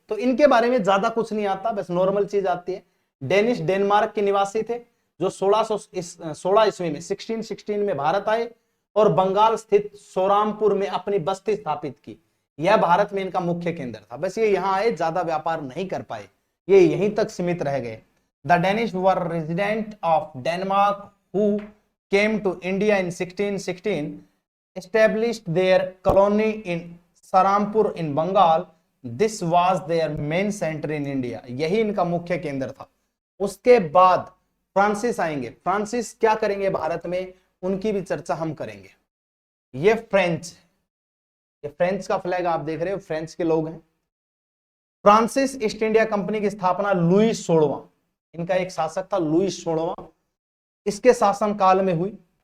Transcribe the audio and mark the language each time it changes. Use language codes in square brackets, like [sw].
[hi] तो इनके बारे में ज्यादा कुछ नहीं आता, बस नॉर्मल चीज आती है। डेनिश डेनमार्क के निवासी थे जो 1616 ईस्वी में 1616 में भारत आए और बंगाल स्थित सोरामपुर में अपनी बस्ती स्थापित की। यह भारत में इनका मुख्य केंद्र था। बस ये यहाँ आए, ज्यादा व्यापार नहीं कर पाए, ये यहीं तक सीमित रह गए। [en] The Danish were resident of Denmark who came to India in 1616, established their colony in Sarampur in Bengal. This was their main center in India। [hi] यही इनका मुख्य केंद्र था। उसके बाद फ्रांसिस आएंगे। फ्रांसिस क्या करेंगे भारत में, उनकी भी चर्चा हम करेंगे। ये फ्रेंच का फ्लैग आप देख रहे हो, फ्रेंच के लोग हैं। फ्रांसिस ईस्ट इंडिया कंपनी की स्थापना लुई 16वां, इनका एक शासक था लुई 16वां, इसके शासन काल में हुई।